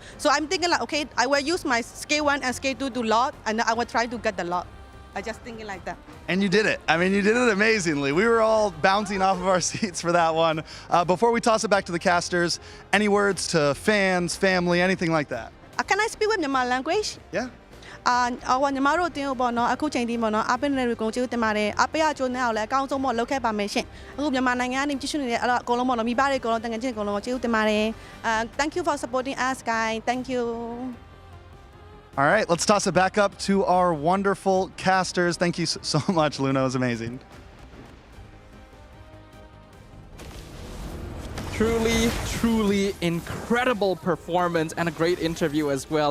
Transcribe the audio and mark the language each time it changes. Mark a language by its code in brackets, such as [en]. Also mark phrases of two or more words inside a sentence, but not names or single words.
[en] So I'm thinking like, okay, I will use my scale 1 and scale 2 to Lord and I will try to get the Lord. I just thinking like that. And you did it. I mean, you did it amazingly. We were all bouncing off of our seats for that one. Before we toss it back to the casters, any words to fans, family, anything like that? Can I speak with Myanmar language? Yeah. [my] 我ညီမတို့တင်းပေါ့နော်အခုချိန်ဒီပေါ့နော်အပိနေတွေကိုကျေးဇူးတင်ပါတယ်အပိရကျိုးနဲ့အောင်လည်းအကောင်းဆုံးပေါ့လုပ်ခဲ့ပါမယ်ရှင်အခုမြန်မာနိုင်ငံကနေကြည့်ရှုနေတဲ့အကုန်လုံးပေါ့နော်မိဘတွေအကုန်လုံးတန်ငယ်ချင်းအကုန်လုံးကျေးဇူးတင်ပါတယ် [en] Thank you for supporting us guys. Thank you. All right, let's toss it back up to our wonderful casters. Thank you so much, Luna. It was amazing. Truly incredible performance and a great interview as well.